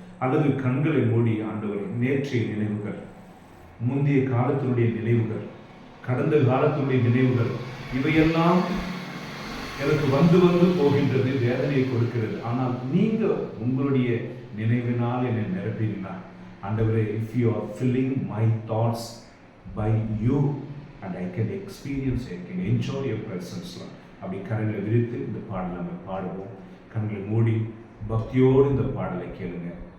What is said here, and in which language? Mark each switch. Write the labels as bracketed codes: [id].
[ta] அல்லது கண்களை மூடி, ஆண்டவரை நேற்றைய நினைவுகள், முந்தைய காலத்தினுடைய நினைவுகள், கடந்த காலத்தினுடைய நினைவுகள், இவையெல்லாம் எனக்கு வந்து வந்து போகின்றது, வேதனையை கொடுக்கிறது. ஆனால் நீங்க உங்களுடைய நினைவினால் என்னை நிரப்பினார். [en] ஆண்டவரே, if you are filling my thoughts by you and I can experience, I can enjoy your presence. [ta] அப்படி கரங்களை விரித்து இந்த பாடலை நம்ம பாடுவோம். கண்களை மூடி பக்தியோடு இந்த பாடலை கேளுங்க.